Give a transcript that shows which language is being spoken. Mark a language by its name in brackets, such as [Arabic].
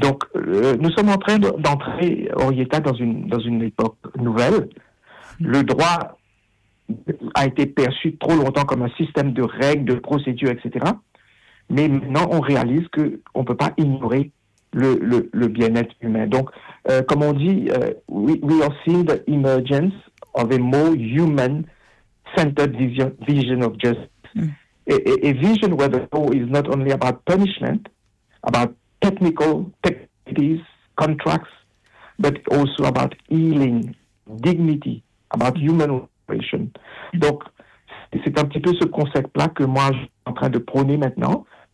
[French] Donc, nous sommes en train d'entrer, Orietta, dans une époque nouvelle. Le droit a été perçu trop longtemps comme un système de règles, de procédures, etc. Mais maintenant, on réalise qu'on ne peut pas ignorer le bien-être humain. Donc, comme on dit, [English] we are seeing the emergence of a more human-centered vision of justice. A vision where the law is not only about punishment, about technical technologies, contracts, but also about healing, dignity, about human relations. [French] Donc, c'est un petit peu ce concept-là que moi, je suis en train de prôner maintenant.